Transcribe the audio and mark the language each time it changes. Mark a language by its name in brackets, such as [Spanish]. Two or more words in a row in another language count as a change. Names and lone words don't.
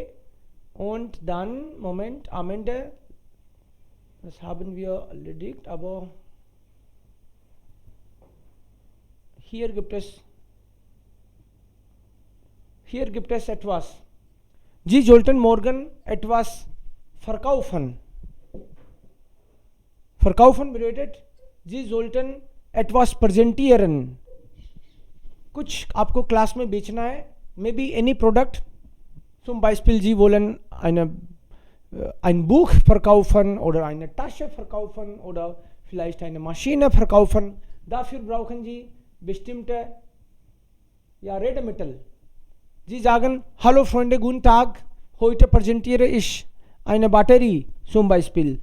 [German] Und dann, Moment, am Ende, das haben wir erledigt, aber hier gibt es etwas. Sie sollten morgen etwas verkaufen. Verkaufen bedeutet, Sie sollten etwas präsentieren. [Hindi] कुछ आपको क्लास में बेचना है, [English] maybe any product. [German] Zum Beispiel, Sie wollen ein Buch verkaufen oder eine Tasche verkaufen oder vielleicht eine Maschine verkaufen. Dafür brauchen Sie bestimmte Redemittel. Sie sagen, hallo Freunde, guten Tag, heute präsentiere ich eine Batterie zum Beispiel.